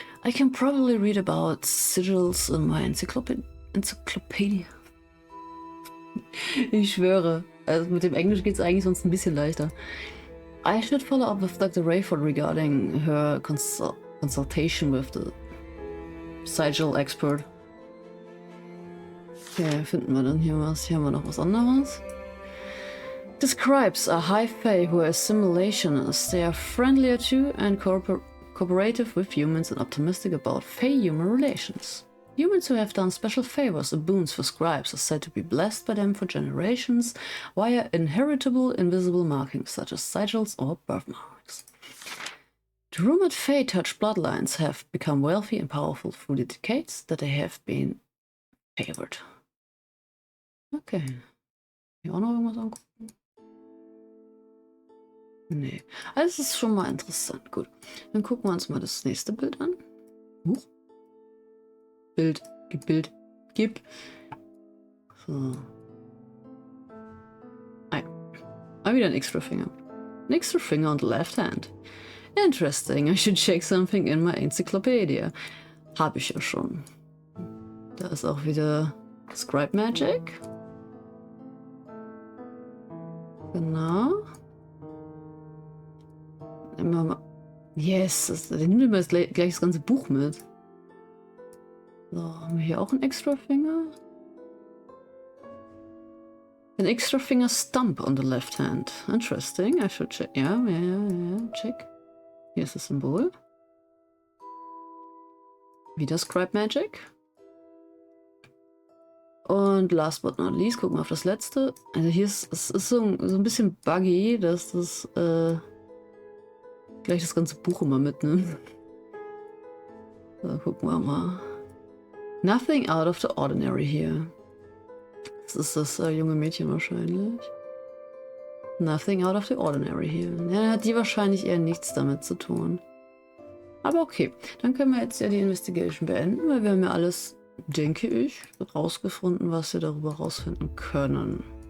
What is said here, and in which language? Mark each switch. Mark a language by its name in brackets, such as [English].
[English] I can probably read about sigils in my encyclopedia. [German] Ich schwöre. Also mit dem Englisch geht es eigentlich sonst ein bisschen leichter. [English] I should follow up with Dr. Rayford regarding her consultation with the sigil expert. [German] Okay, finden wir dann hier was? Hier haben wir noch was anderes. [English] The scribes are high fae who are assimilationists. They are friendlier to and cooperative with humans and optimistic about fae-human relations. Humans who have done special favors or boons for scribes are said to be blessed by them for generations via inheritable invisible markings such as sigils or birthmarks. The rumored fae-touched bloodlines have become wealthy and powerful through the decades that they have been favored. Okay. [German] Hier auch noch irgendwas angucken? Nee. Also das ist schon mal interessant. Gut. Dann gucken wir uns mal das nächste Bild an. Bild. Gib. So. Ah, wieder ein extra finger. [English] An extra finger on the left hand. Interesting, I should check something in my encyclopedia. [German] Hab ich ja schon. Da ist auch wieder Scribe Magic. Genau. Immer mal. Yes, der nimmt immer jetzt gleich das ganze Buch mit. So, haben wir hier auch einen extra finger? [English] An extra finger stump on the left hand. Interesting, I should check. [German] Ja, check. Hier ist das Symbol. Wieder Scribe Magic. Und [English] last but not least, [German] gucken wir auf das letzte. Also hier ist es ist so ein bisschen buggy, dass das gleich das ganze Buch immer mitnimmt. So, gucken wir mal. [English] Nothing out of the ordinary here. [German] Das ist das junge Mädchen wahrscheinlich. [English] Nothing out of the ordinary here. [German] Ja, dann hat die wahrscheinlich eher nichts damit zu tun. Aber okay, dann können wir jetzt ja die Investigation beenden, weil wir haben ja alles, denke ich, rausgefunden, was wir darüber rausfinden können.